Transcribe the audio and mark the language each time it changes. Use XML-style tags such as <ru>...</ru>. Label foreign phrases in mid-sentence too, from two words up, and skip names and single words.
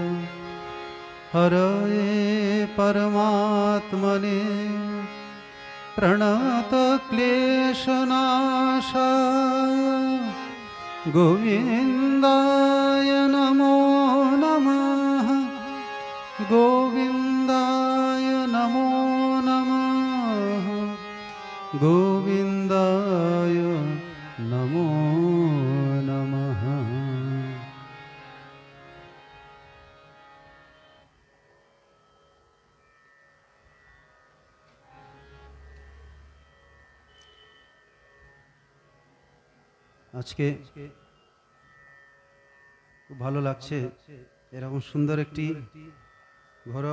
<sa>हरये परमात्मने प्रणतक्लेशनाशाय गोविन्दाय नमो नमः। गोविन्दाय नमो नमः। गोविन्दाय नमो नमः।</sa> <bn>আজকে খুব ভালো লাগছে, এরকম সুন্দর একটি ঘরোয়া</bn>